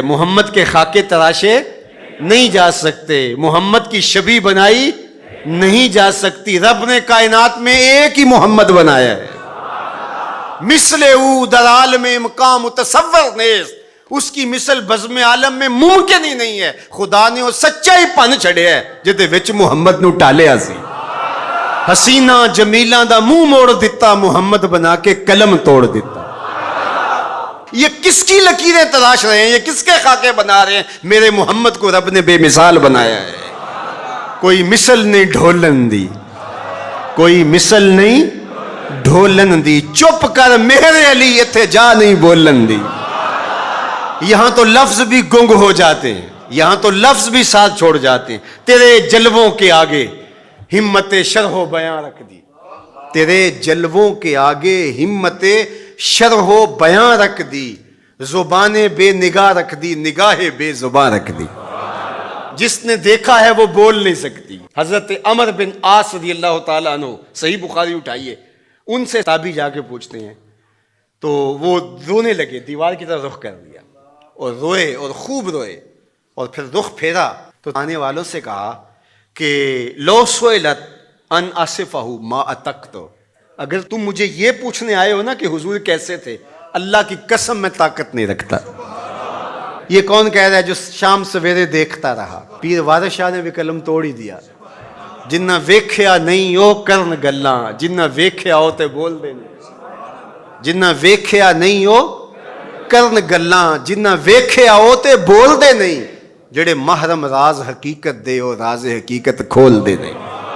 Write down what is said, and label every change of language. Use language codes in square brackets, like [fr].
[ur] محمد کے خاکے تراشے نہیں جا سکتے، محمد کی شبیہ بنائی نہیں جا سکتی. رب نے کائنات میں ایک ہی محمد بنایا ہے. [fa] مثل او در عالم مقام تصور نیز، [ur] اس کی مثل بزم عالم میں ممکن ہی نہیں ہے. [pa] خدا نے وہ سچا ہی پن چھڑیا ہے جہدے وچ محمد نو ٹالیا سی. حسینہ جمیلاں دا منہ موڑ دیتا، محمد بنا کے قلم توڑ دیتا. [ur] یہ کس کی لکیریں تلاش رہے ہیں؟ یہ کس کے خاکے بنا رہے ہیں؟ میرے محمد کو رب نے بے مثال بنایا ہے. [pa] کوئی مثل نہیں ڈھولن دی، کوئی مثل نہیں ڈھولن دی. چپ کر میرے علی اتھے جا نہیں بولن دی. [ur] یہاں تو لفظ بھی گنگ ہو جاتے ہیں، یہاں تو لفظ بھی ساتھ چھوڑ جاتے ہیں. تیرے جلووں کے آگے ہمت شرح و بیاں رکھ دی. تیرے جلووں کے آگے ہمت شرح و بیاں رکھ دی. زبان بے نگاہ رکھ دی، نگاہ بے زبان رکھ دی. جس نے دیکھا ہے وہ بول نہیں سکتی. حضرت عمر بن عاص رضی اللہ تعالیٰ عنہ، صحیح بخاری اٹھائیے، ان سے تابعی جا کے پوچھتے ہیں تو وہ رونے لگے، دیوار کی طرف رخ کر دیا اور روئے اور خوب روئے. اور پھر رخ پھیرا تو آنے والوں سے کہا کہ [ar] لو سئلت ان اصفہ ما اتقت، [ur] اگر تم مجھے یہ پوچھنے آئے ہو نا کہ حضور کیسے تھے، اللہ کی قسم میں طاقت نہیں رکھتا. یہ کون کہہ رہا ہے جو شام سویرے دیکھتا رہا؟ پیر وارث شاہ نے بھی قلم توڑ ہی دیا. [pa] جنہ ویکھیا نہیں او کرن گلاں، جنہ ویکھیا ہو تے بول دے نہیں. جنہ ویکھیا نہیں او کرن گلاں، جنہ ویکھیا ہو تے بول دے نہیں. جڑے محرم راز حقیقت دے او راز حقیقت کھول دے نہیں.